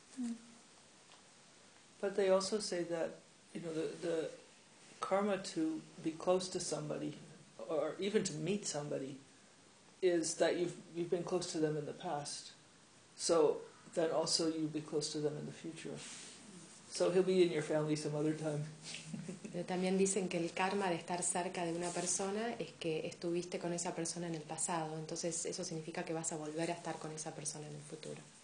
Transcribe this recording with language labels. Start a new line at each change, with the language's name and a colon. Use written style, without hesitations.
English: Mm-hmm. But they also say that, you know, the karma to be close to somebody, or even to meet somebody, is that you've been close to them in the past. So then also you'll be close to them in the future. So he'll be in your family some other time.
Spanish: Pero también dicen que el karma de estar cerca de una persona es que estuviste con esa persona en el pasado. Entonces eso significa que vas a volver a estar con esa persona en el futuro.